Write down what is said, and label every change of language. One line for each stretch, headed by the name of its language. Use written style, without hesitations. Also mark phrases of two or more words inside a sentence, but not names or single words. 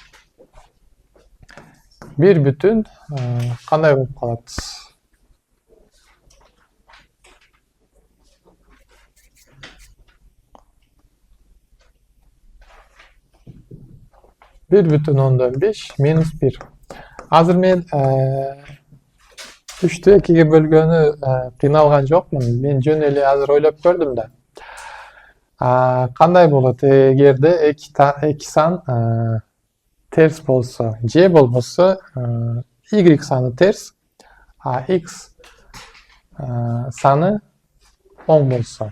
Kyrgyz: 1 бүтүн кандай болуп калат? 1 бүтүн 5 минус 1. Азыр мен 3'tü 2'ye bölgөнү кыйналган жокмун. Мен жөн эле азыр ойлоп көрдүм да. Кандай болот эгерде эки сан терс болсо, же болбосо y саны терс, а x саны оң болсо.